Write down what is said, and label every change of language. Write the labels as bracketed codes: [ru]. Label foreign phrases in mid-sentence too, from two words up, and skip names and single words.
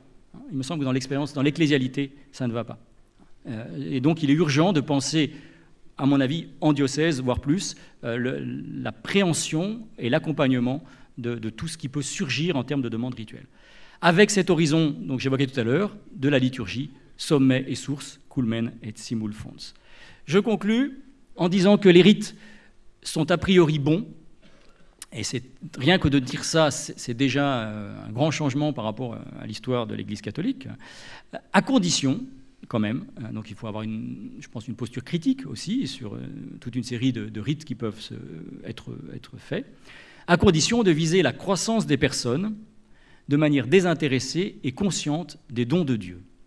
[fr] Il me semble que dans l'expérience, dans l'ecclésialité, ça ne va pas. Et donc il est urgent de penser, à mon avis, en diocèse, voire plus, la préhension et l'accompagnement de tout ce qui peut surgir en termes de demandes rituelles. Avec cet horizon, donc j'évoquais tout à l'heure, de la liturgie, sommet et source, [la] culmen et simul fons. [fr] Je conclus en disant que les rites sont a priori bons, et c'est rien que de dire ça, c'est déjà un grand changement par rapport à l'histoire de l'Église catholique, à condition, quand même, donc il faut avoir, je pense, une posture critique aussi sur toute une série de rites qui peuvent être faits, à condition de viser la croissance des personnes de manière désintéressée et consciente des dons de Dieu.